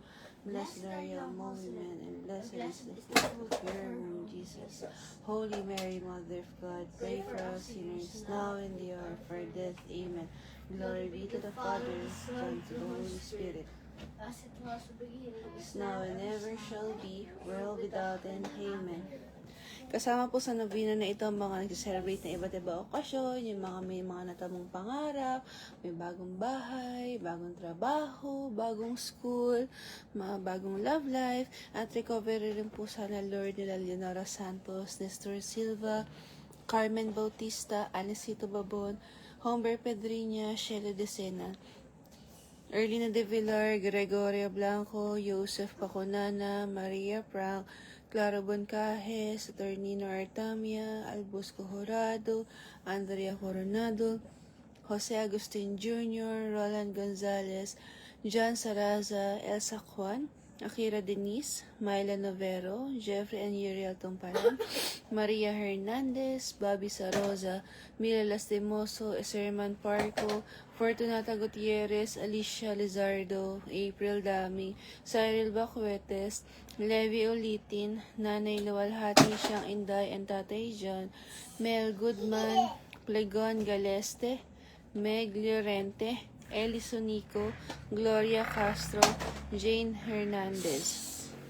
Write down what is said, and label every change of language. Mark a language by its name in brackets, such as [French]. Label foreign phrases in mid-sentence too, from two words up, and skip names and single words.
[English] Blessed are you among women, and blessed is the fruit of your womb, Jesus. Holy Mary, Mother of God, pray for us sinners, now and the hour of our death. Amen. Glory be to the Father, the Son, and to the Holy Spirit, As it was in the beginning, is now and ever shall be, world without end. [Filipino] Amen. Kasama po sa novena na ito ang mga nag-celebrate na iba't iba okasyon, yung mga may mga natamong pangarap, may bagong bahay, bagong trabaho, bagong school, mga bagong [English] love life, [Filipino] at recovery rin po sana Lord nila Leonora Santos, Nestor Silva, Carmen Bautista, Anesito Babon, Humber Pedriña, Shelo Decena, Erlina de Villar, Gregorio Blanco, Joseph Pacunana, Maria Frank, Clara Boncajes, Saturnino Artamia, Albusco Jorado, Andrea Coronado, Jose Agustin Jr., Roland Gonzalez, John Saraza, Elsa Juan, Akira Denise, Myla Novero, Jeffrey and Uriel Tumpalan, Maria Hernandez, Bobby Saroza, Mila Lastimoso, Eserman Parco, Fortunata Gutierrez, Alicia Lizardo, April Dami, Cyril Bacuetes, Levi Ulitin, Nanay Luwalhati Siyang Inday and Tatay John, Mel Goodman, Plegon Galeste, Meg Llorente, Eli Sonico, Gloria Castro, Jane Hernandez.